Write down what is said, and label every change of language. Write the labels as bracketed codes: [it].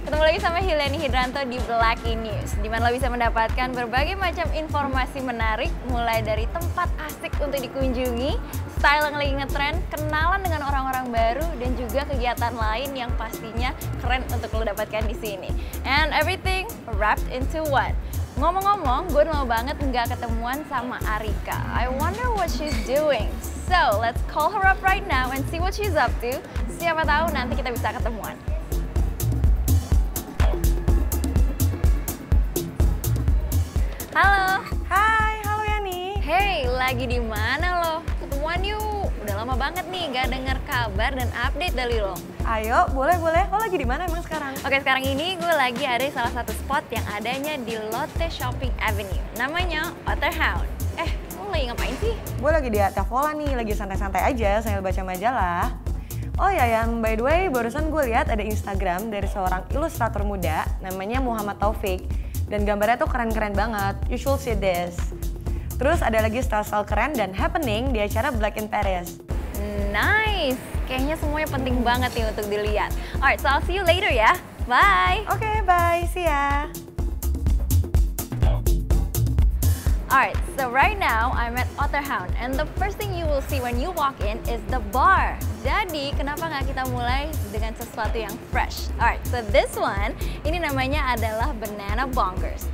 [id] lagi sama Hiliani Hidranto di Blacky News, di mana lo bisa mendapatkan berbagai macam informasi menarik, mulai dari tempat asik untuk dikunjungi, style yang lagi ngetren, kenalan dengan orang-orang baru, dan juga kegiatan lain yang pastinya keren untuk lo dapatkan di sini. [en] And everything wrapped into one. [id] Ngomong-ngomong, gue udah lama banget nggak ketemuan sama Arika. [en] I wonder what she's doing. So, let's call her up right now and see what she's up to. [id] Siapa tahu nanti kita bisa ketemuan. Halo. Hai, halo Yani. Hey, lagi di mana lo? Ketemuan yuk. Udah lama banget nih gak denger kabar dan update dari lo. Ayo, boleh. Lo lagi di mana emang sekarang? Oke, sekarang ini gue lagi ada di salah satu spot yang adanya di Lotte Shopping Avenue. Namanya Otterhound. Lo lagi ngapain sih? Gue lagi di Tavola nih, lagi santai-santai aja sambil baca majalah. Oh ya, yang by the way, barusan gue lihat ada Instagram dari seorang ilustrator muda, namanya Muhammad Taufik. Dan gambarnya tuh keren-keren banget, [en] you should see this. [id] Terus ada lagi style-style keren dan happening di acara Black in Paris. Nice, kayaknya semuanya penting banget nih untuk dilihat. [en] Alright, so I'll see you later ya, bye. Oke, bye, see ya. Alright, so right now I'm at Otterhound and the first thing you will see when you walk in is the bar. [id] Jadi kenapa nggak kita mulai dengan sesuatu yang fresh? [en] Alright, so this one, [id] ini namanya adalah [en] banana bonkers.